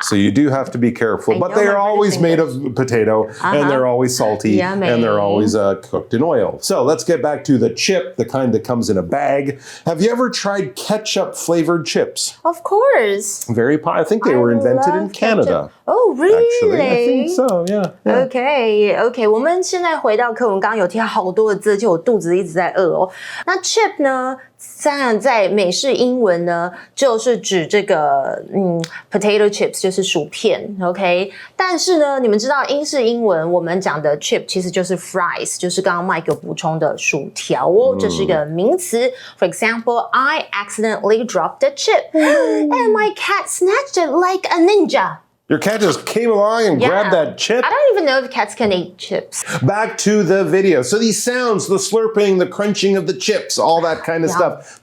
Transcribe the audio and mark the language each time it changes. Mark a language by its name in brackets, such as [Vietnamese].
[English] So you do have to be careful. But they are always made of potato, and they're always salty, Yummy. and they're always cooked in oil. So let's get back to the chip, the kind that comes in a bag. Have you ever tried ketchup-flavored chips? Of course. I think they were invented in Canada. Ketchup. Oh, really? Actually, I think so, yeah. [Chinese] OK， 我们现在回到课文，刚刚有提到好多的字，就我肚子一直在饿哦。那 chip 呢，在美式英文呢，就是指这个potato chips， 就是薯片 ，OK。但是呢，你们知道英式英文我们讲的 chip 其实就是 fries， 就是刚刚 Mike 有补充的薯条哦，这是一个名词。 [English] For example, I accidentally dropped a chip, and my cat snatched it like a ninja. Your cat just came along and grabbed that chip. I don't even know if cats can eat chips. Back to the video. So these sounds, the slurping, the crunching of the chips, all that kind of stuff.